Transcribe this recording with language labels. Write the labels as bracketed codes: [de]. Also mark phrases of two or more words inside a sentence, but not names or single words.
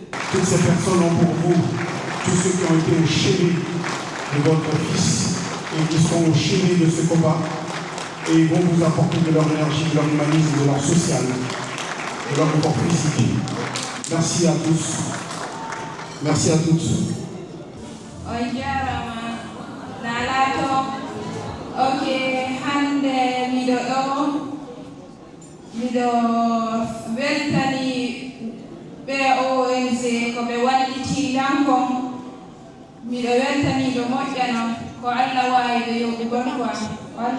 [fr] Toutes ces personnes ont pour vous tous ceux qui ont été chéris de votre fils et qui sont chéris de ce combat et ils vont vous apporter de leur énergie, de leur humanisme, de leur social, de leur hypocrisie. Merci à tous. Merci à toutes. [ff] Ok, hande miɗo weltani ɓe ONG ko ɓe walliti lankon miɗo weltani ɓe moƴƴano ko Allah wawi ɓe yoɓugon quoi ko Allah